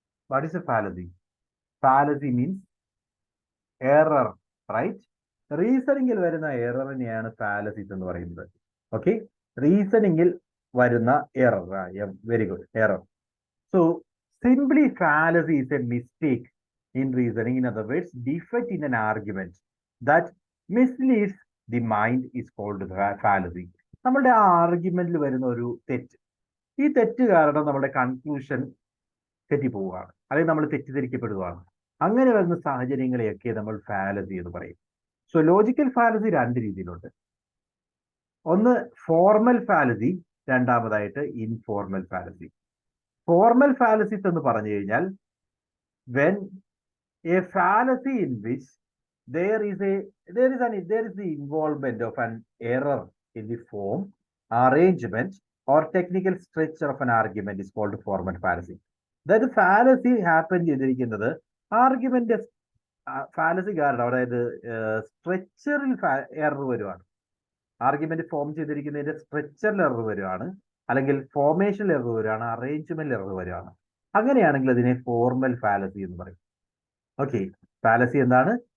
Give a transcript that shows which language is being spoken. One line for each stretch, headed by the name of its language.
English: What is a fallacy? Fallacy means error, right?
Malayalam: റീസണിങ്ങിൽ വരുന്ന എററിനെയാണ് fallacies എന്ന് പറയുന്നത്. ഓക്കെ, റീസണിങ്ങിൽ വരുന്ന error.
English: very good,
Malayalam: error.
English: So simply fallacy is a mistake in reasoning. In other words, defect in an argument that misleads the mind is called fallacy.
Malayalam: നമ്മളുടെ ആർഗ്യുമെന്റിൽ വരുന്ന ഒരു തെറ്റ്, ഈ തെറ്റ് കാരണം നമ്മുടെ കൺക്ലൂഷൻ തെറ്റിപ്പോവുകയാണ്, അല്ലെങ്കിൽ നമ്മൾ തെറ്റിദ്ധരിക്കപ്പെടുകയാണ്. അങ്ങനെ വരുന്ന സാഹചര്യങ്ങളെയൊക്കെ നമ്മൾ ഫാലസി എന്ന് പറയും. സോ ലോജിക്കൽ ഫാലസി 2 രീതിയിലുണ്ട്. ഒന്ന് ഫോർമൽ ഫാലസി, രണ്ടാമതായിട്ട് ഇൻഫോർമൽ ഫാലസി. ഫോർമൽ ഫാലസീസ് എന്ന് പറഞ്ഞു കഴിഞ്ഞാൽ
English: when a fallacy in which there is the involvement of an error in the form, arrangement or technical structure of an argument is called formal fallacy.
Malayalam: അതായത് fallacy happen ചെയ്തിരിക്കുന്നത് argument fallacy കാരണം, അതായത് സ്ട്രക്ചറിൽ error വരുവാണ്. Argument form ചെയ്തിരിക്കുന്നതിന്റെ സ്ട്രക്ചറിൽ error വരുവാണ്, അല്ലെങ്കിൽ formation error വരികയാണ്, അറേഞ്ച്മെന്റ് എറർ വരികയാണ്. അങ്ങനെയാണെങ്കിൽ അതിനെ ഫോർമൽ ഫാലസി എന്ന് പറയും. ഓക്കെ, ഫാലസി എന്താണ്?